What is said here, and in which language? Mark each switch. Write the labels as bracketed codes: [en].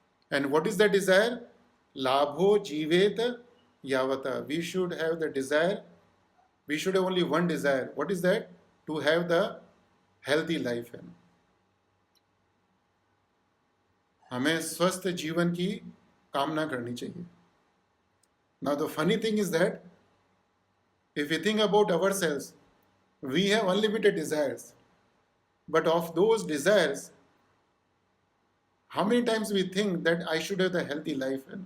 [en] And what is the desire? [sa] Labho jivet yavata. [en] We should have the desire, we should have only one desire. What is that? To have the healthy life. [hi] हमें स्वस्थ जीवन की कामना करनी चाहिए. [en] Now the funny thing is that if we think about ourselves, we have unlimited desires. But of those desires, how many times we think that I should have the healthy life?